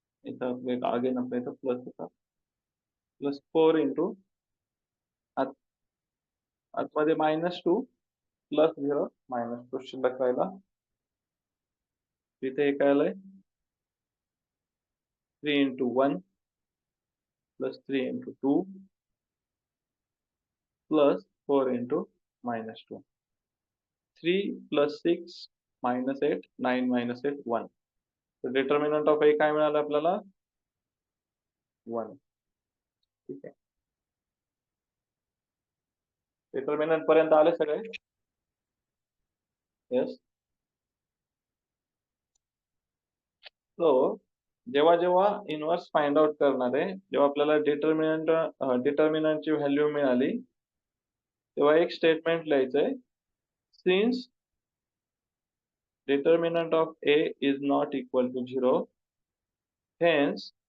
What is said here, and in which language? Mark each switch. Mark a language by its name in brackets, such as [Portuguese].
[Marathi] इथं आपले अगेन आपल्या इथं प्लस होता. प्लस 4 into आत आतमध्ये -2 प्लस 0 -2 शिल्लक राहिला. तिथे हे काय आलंय [English] 3 into 1 plus 3 into 2 plus 4 into -2. 3 plus 6 -8 9 -8 1. [Marathi] तर डिटर्मिनंट ऑफ ए काय मिळालं आपल्याला 1. ठीक आहे. डिटर्मिनंट पर्यंत आले सगळे? [English] Yes. [Marathi] सो जेव्हा इन्व्हर्स फाइंड आउट करणार आहे, जेव्हा आपल्याला डिटर्मिनंटची व्हॅल्यू मिळाली, तेव्हा एक स्टेटमेंट लिहायचंय. [English] since determinant of A is not equal to 0, hence